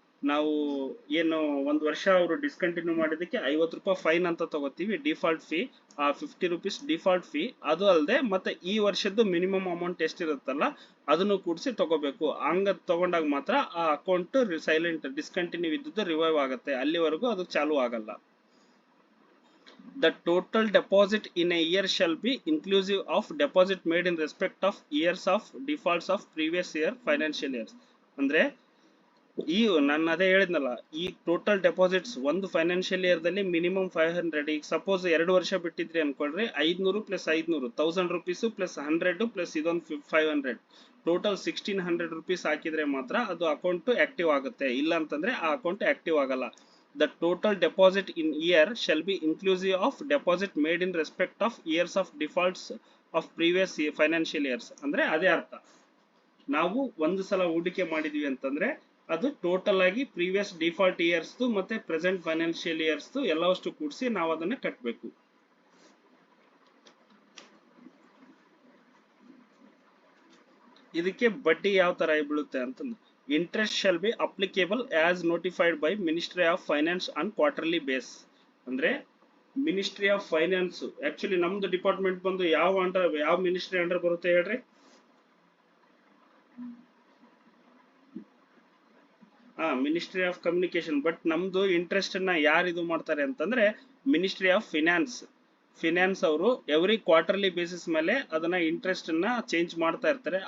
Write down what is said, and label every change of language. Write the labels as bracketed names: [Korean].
[Kannada] ನಾವು ಏನು ಒಂದು ವರ್ಷ ಅವರು ಡಿಸ್ಕಂಟಿನ್ಯೂ ಮಾಡಿದ್ದಕ್ಕೆ 50 ರೂಪಾಯಿ ಫೈನ್ ಅಂತ ತಗೋತೀವಿ ಡಿಫಾಲ್ಟ್ ಫೀ. ಆ 50 ರೂಪೀಸ್ ಡಿಫಾಲ್ಟ್ ಫೀ ಅದು ಅಲ್ಲದೆ ಮತ್ತೆ ಈ ವರ್ಷದ್ದು ಮಿನಿಮಮ್ ಅಮೌಂಟ್ ಎಷ್ಟಿರುತ್ತಲ್ಲ ಅದನ್ನು ಕೂಡಿಸಿ ತಗೋಬೇಕು. ಹಂಗ ತಗೊಂಡಾಗ ಮಾತ್ರ ಆ ಅಕೌಂಟ್ ಸೈಲೆಂಟ್ ಡಿಸ್ಕಂಟಿನ್ಯೂ ಇದ್ದದ್ದು ರಿವೈವ್ ಆಗುತ್ತೆ, ಅಲ್ಲಿವರೆಗೂ ಅದು ಚಾಲೂ ಆಗಲ್ಲ. [English] The total deposit in a year shall be inclusive of deposit made in respect of years of defaults of previous year financial years. [Kannada] ಅಂದ್ರೆ ಈ ನಾನು ಅದೇ ಹೇಳಿದ್ನಲ್ಲ, ಈ ಟೋಟಲ್ ಡೆಪಾಸಿಟ್ಸ್ ಒಂದು ಫೈನಾನ್ಷಿಯಲ್ ಇಯರ್ ದಲ್ಲಿ ಮಿನಿಮಮ್ 500. ಈಗ ಸಪೋಸ್ 2 ವರ್ಷ ಬಿಟ್ಟಿದ್ರಿ ಅನ್ಕೊಳ್ರಿ, 500 ಪ್ಲಸ್ 500 1000 ರುಪೀಸ್ ಪ್ಲಸ್ 100 ಪ್ಲಸ್ ಇದೊಂದು 500 ಟೋಟಲ್ 1600 ರುಪೀಸ್ ಹಾಕಿದ್ರೆ ಮಾತ್ರ ಅದು ಅಕೌಂಟ್ ಆಕ್ಟಿವ್ ಆಗುತ್ತೆ, ಇಲ್ಲ ಅಂತಂದ್ರೆ ಆ ಅಕೌಂಟ್ ಆಕ್ಟಿವ್ ಆಗಲ್ಲ. [English] The total deposit in year shall be inclusive of deposit made in respect of years of defaults of previous financial years. [Kannada] ಅಂದ್ರೆ ಅದೇ ಅರ್ಥ, ನಾವು ಒಂದು ಸಲ ಹೂಡಿಕೆ ಮಾಡಿದೀವಿ ಅಂತಂದ್ರೆ ಅದು ಟೋಟಲ್ ಆಗಿ ಪ್ರೀವಿಯಸ್ ಡಿಫಾಲ್ಟ್ ಇಯರ್ಸ್ ಮತ್ತೆ ಪ್ರೆಸೆಂಟ್ ಫೈನಾನ್ಷಿಯಲ್ ಇಯರ್ಸ್ ಎಲ್ಲವಷ್ಟು ಕೂಡಿಸಿ ನಾವು ಅದನ್ನ ಕಟ್ಟಬೇಕು. ಇದಕ್ಕೆ ಬಡ್ಡಿ ಯಾವ ತರ ಬೀಳುತ್ತೆ ಅಂತಂದ್ರೆ, [English] interest shall be applicable as notified by Ministry of Finance on quarterly base. [Kannada] ಅಂದ್ರೆ ಮಿನಿಸ್ಟ್ರಿ ಆಫ್ ಫೈನಾನ್ಸ್, ಆಕ್ಚುಲಿ ನಮ್ದು ಡಿಪಾರ್ಟ್ಮೆಂಟ್ ಬಂದು ಯಾವ ಮಿನಿಸ್ಟ್ರಿ ಅಂಡರ್ ಬರುತ್ತೆ ಹೇಳ್ರಿ? Ministry of communication. ಬಟ್ ನಮ್ದು ಇಂಟ್ರೆಸ್ಟ್ ನ ಯಾರು ಇದು ಮಾಡ್ತಾರೆ ಅಂತಂದ್ರೆ ಮಿನಿಸ್ಟ್ರಿ ಆಫ್ ಫಿನಾನ್ಸ್ ಅವರು ಎವ್ರಿ ಕ್ವಾರ್ಟರ್ಲಿ ಬೇಸಿಸ್ ಮೇಲೆ ಅದನ್ನ ಇಂಟ್ರೆಸ್ಟ್ ನ ಚೇಂಜ್ ಮಾಡ್ತಾ ಇರ್ತಾರೆ.